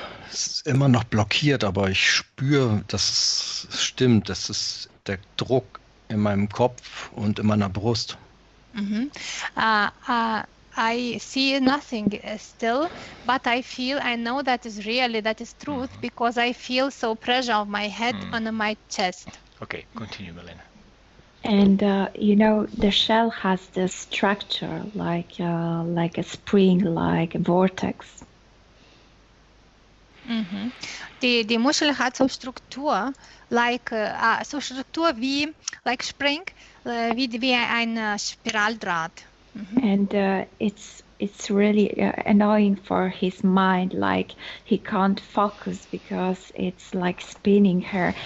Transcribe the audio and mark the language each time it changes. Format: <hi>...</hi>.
<de>Es ist immer noch blockiert, aber ich spüre, dass es stimmt. Das ist der Druck in meinem Kopf und in meiner Brust. Mhm.</de> <en>I see nothing still, but I know that is truth, because I feel so pressure on my head on my chest. Okay, continue, Milena. And you know, the shell has this structure like a spring, like a vortex. Mhm.</en> <de>Die Muschel hat so Struktur, wie Spring, wie ein Spiraldraht. Mhm.</de> <en>And it's really annoying for his mind, like he can't focus because it's like spinning her.</en>